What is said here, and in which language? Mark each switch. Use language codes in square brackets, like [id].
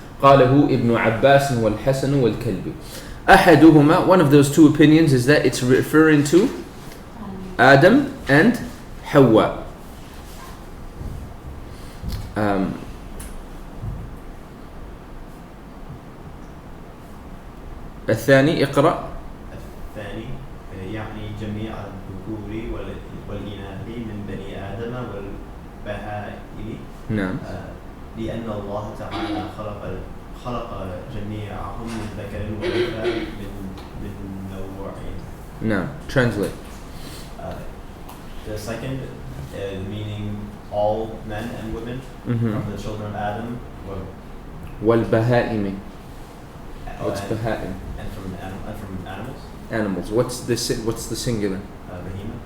[ar] قاله ابن عباس والحسن والكلبي. أحدهما, [en] one of those two opinions is that it's referring to Adam and Hawa. [ar] الثاني اقرأ. الثاني يعني جميع الذكور والإناث من بني آدم والبهائم. نعم. لأن الله تعالى خلق جميعهم من ذكر وأنثى من نوعين. نعم. [en] Translate. The second meaning all men and women from the children of Adam [ar] والبهائم. [en] What's bahaim? and from animals. Animals. What's the singular? Behemoth.